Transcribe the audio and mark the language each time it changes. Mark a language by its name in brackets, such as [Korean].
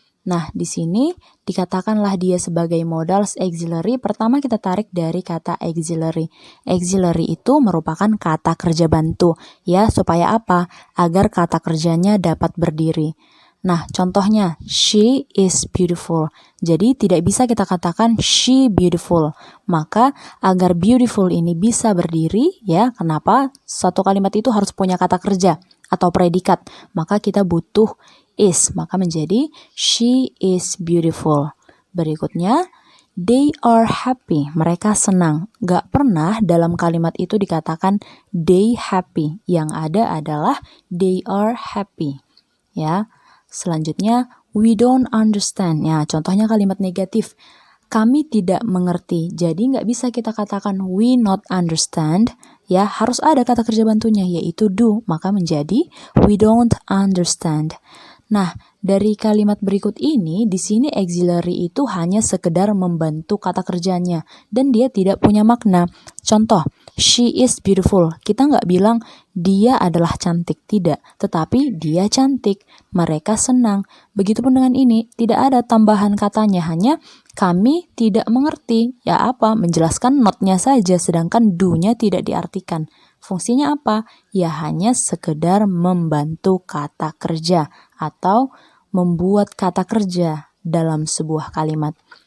[Indonesian] Nah, di sini dikatakanlah dia sebagai modals auxiliary. Pertama kita tarik dari kata auxiliary. Auxiliary itu merupakan kata kerja bantu, ya, supaya apa? Agar kata kerjanya dapat berdiri. Nah, contohnya, [English] she is beautiful. [Indonesian] Jadi, tidak bisa kita katakan [English] she beautiful. [Indonesian] Maka, agar beautiful ini bisa berdiri, ya, kenapa? Satu kalimat itu harus punya kata kerja atau predikat. Maka kita butuh is. Maka menjadi [English] she is beautiful. Berikutnya, they are happy. [Indonesian] Mereka senang. Gak pernah dalam kalimat itu dikatakan [English] they happy. [Indonesian] Yang ada adalah [English] they are happy. [Indonesian] Ya. [English] Selanjutnya, we don't understand. [Indonesian] Ya, contohnya kalimat negatif. Kami tidak mengerti. Jadi nggak bisa kita katakan [English] we not understand. [Indonesian] Ya, harus ada kata kerja bantunya yaitu do. Maka menjadi [English] we don't understand. [Indonesian] Nah, dari kalimat berikut ini, di sini auxiliary itu hanya sekedar membantu kata kerjanya dan dia tidak punya makna. [English] Contoh, she is beautiful. [Indonesian] Kita nggak bilang dia adalah cantik, tidak. Tetapi dia cantik, mereka senang. Begitupun dengan ini, tidak ada tambahan katanya, hanya kami tidak mengerti. Ya apa? Menjelaskan not-nya saja, sedangkan do-nya tidak diartikan. Fungsinya apa? Ya hanya sekedar membantu kata kerja atau membuat kata kerja dalam sebuah kalimat.